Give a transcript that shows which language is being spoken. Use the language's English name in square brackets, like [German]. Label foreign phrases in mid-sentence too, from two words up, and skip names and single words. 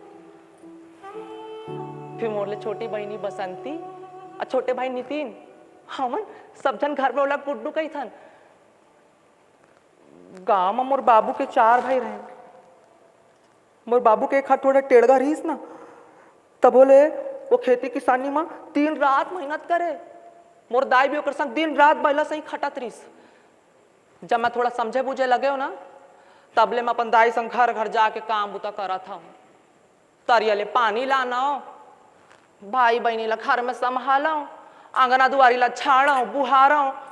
[Chhattisgarhi] फिर मोरले छोटी बहनी बसंती और छोटे भाई नितिन, हमन सब जन घर में ओला गुड्डू कही थन। गांव में मोर बाबू के 4 भाई रहे। मोर बाबू के एक हाथ थोड़ा टेढ़गा रहीस ना, तब बोले वो खेती किसानी में दिन रात मेहनत करे। मोर दाई भी ओकर संग दिन रात बैला से ही खटत रहीस। जब मैं थोड़ा समझे बुझे लगे हो ना, तबले मैं अपन दाई संग घर घर जाके काम बुता करा था। तरिया ले पानी लाना, भाई बहनी ला घर में संभाला, आंगना दुआरी ला छाड़ा बुहारा।